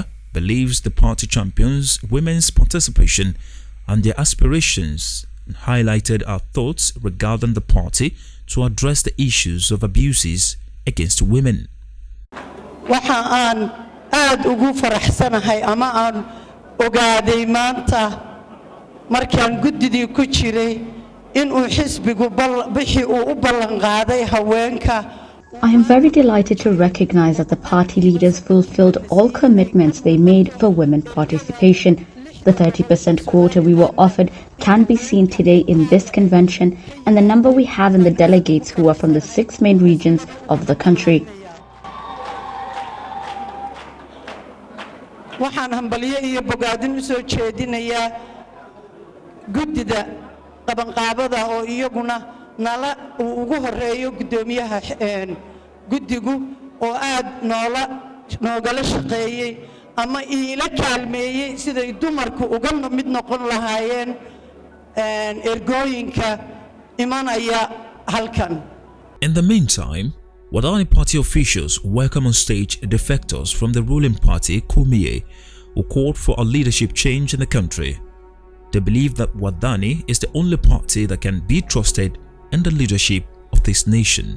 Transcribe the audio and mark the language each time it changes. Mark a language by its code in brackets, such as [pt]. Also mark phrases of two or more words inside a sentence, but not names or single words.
[en] believes the party champions women's participation and their aspirations, and highlighted our thoughts regarding the party to address the issues of abuses against women. [so] waxaan aad ugu faraxsanahay ama aan ogaaday maanta markaan guddidii ku jiray in uu xisbigu bixi uu u ballan qaaday haweenka. [en] I am very delighted to recognize that the party leaders fulfilled all commitments they made for women participation The 30% quota we were offered can be seen today in this convention and the number we have in the delegates who are from the 6 main regions of the country. [so] waxaan hambalyo iyo bogaadin u soo jeedinayaa guddida qabanqaabada oo iyaguna nala ugu horeeyo gudoomiyaha guddigu oo aad noogala shaqeeyay ama ila kaalmeeyay siday dumarku uga mid noqon lahaayeen ergooyinka imanaya halkan. [en] In the meantime, WADDANI party officials welcome on stage defectors from the ruling party Kulmiye, who called for a leadership change in the country. They believe that WADDANI is the only party that can be trusted in the leadership of this nation.